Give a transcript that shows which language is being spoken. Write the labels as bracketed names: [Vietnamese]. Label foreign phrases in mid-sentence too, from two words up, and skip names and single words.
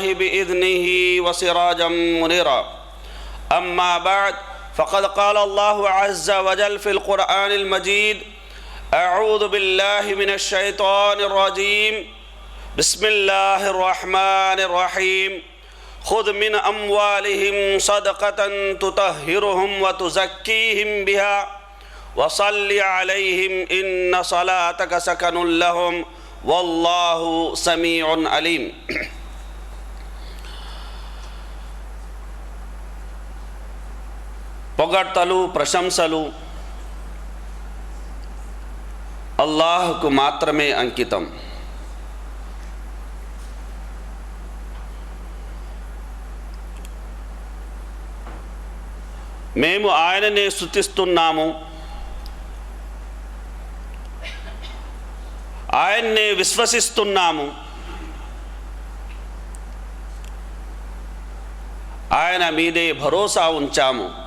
[Arabic] بإذنه وسراجا منيرا أما بعد فقد قال الله عز وجل في القرآن المجيد أعوذ بالله من الشيطان الرجيم بسم الله الرحمن الرحيم خذ من أموالهم صدقة تطهرهم وتزكيهم بها وصل عليهم إن صلاتك سكن لهم والله سميع عليم. [Telugu] పొగడ్తలు ప్రశంసలు అల్లాహ్కు మాత్రమే అంకితం. మేము ఆయననే స్తుతిస్తున్నాము, ఆయన్నే విశ్వసిస్తున్నాము, ఆయన మీదే భరోసా ఉంచాము.